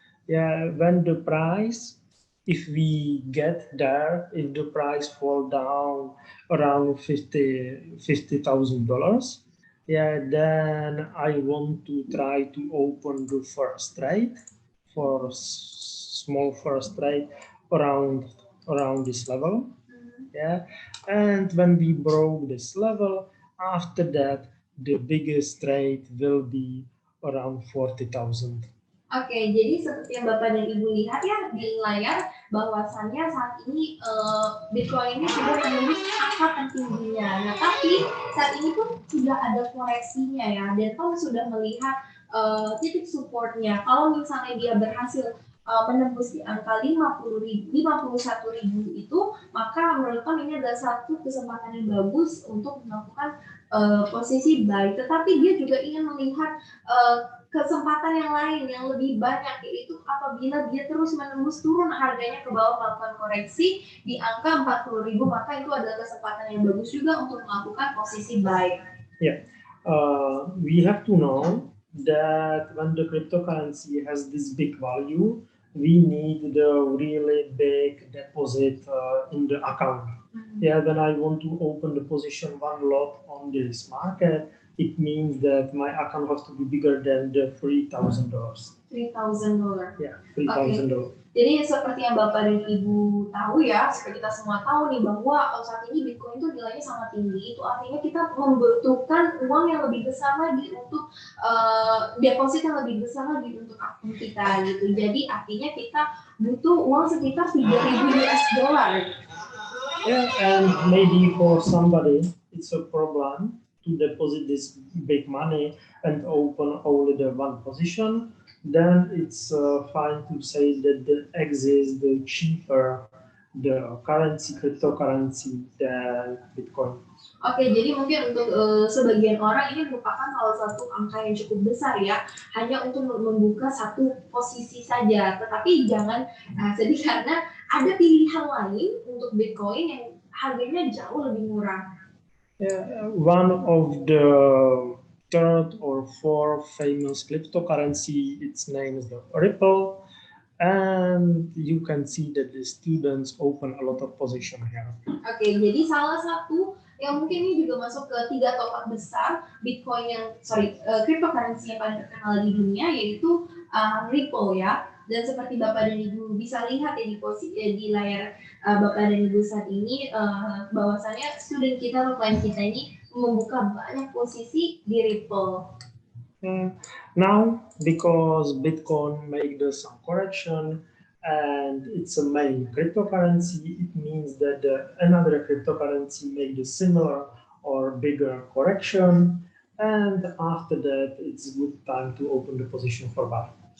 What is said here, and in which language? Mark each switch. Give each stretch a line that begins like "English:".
English: Yeah, when the price, if we get there, if the price fall down around $50,000, yeah, then I want to try to open the first trade for small first trade around this level. Yeah, and when we broke this level, after that the biggest trade will be around 40,000.
Indonesian: Oke, jadi seperti yang Bapak dan Ibu lihat ya di layar, bahwasannya saat ini Bitcoin ini sudah menembus angka tertingginya. Nah, tapi saat ini pun sudah ada koreksinya ya, dan Tom sudah melihat titik supportnya. Kalau misalnya dia berhasil menembus di angka 51.000 itu, maka menurut Tom ini adalah satu kesempatan yang bagus untuk melakukan posisi buy. Tetapi dia juga ingin melihat kesempatan yang lain yang lebih banyak, yaitu apabila dia terus menembus turun harganya ke bawah melakukan koreksi di angka 40.000, maka itu adalah kesempatan yang bagus juga untuk melakukan posisi buy.
English: Yeah, we have to know that when the cryptocurrency has this big value, we need the really big deposit in the account. Yeah, when I want to open the position one lot on this market, it means that my account has to be bigger than the $3,000. $3,000. Yeah, $3,000.
Indonesian: Jadi seperti yang Bapak dan Ibu tahu ya, seperti kita semua tahu nih bahwa saat ini Bitcoin itu nilainya sangat tinggi. Itu artinya kita membutuhkan uang yang lebih besar lagi untuk deposit yang lebih besar lagi untuk akun kita gitu. Jadi artinya kita butuh uang sekitar 3.000 US dollar.
English: Yeah, and maybe for somebody it's a problem to deposit this big money and open only the one position. Then it's fine to say that the exists the cheaper the currency, cryptocurrency than Bitcoin.
Indonesian: Oke, jadi mungkin untuk sebagian orang ini merupakan salah satu angka yang cukup besar ya, hanya untuk membuka satu posisi saja. Tetapi jangan sedih karena ada pilihan lain untuk Bitcoin yang harganya jauh lebih murah.
English: Yeah, one of the third or fourth famous cryptocurrency, its name is the Ripple, and you can see that the students open a lot of position here.
Indonesian: Oke, jadi salah satu yang mungkin ini juga masuk ke 3 top besar Bitcoin yang cryptocurrency yang paling terkenal di dunia yaitu Ripple ya. Dan seperti Bapak dan Ibu bisa lihat ya di layar Bapak dan Ibu saat ini bahwasannya student kita atau klien kita ini membuka banyak posisi di Ripple.
English: Now, because Bitcoin made some correction and it's a main cryptocurrency, it means that another cryptocurrency made a similar or bigger correction, and after that, it's good time to open the position for buy.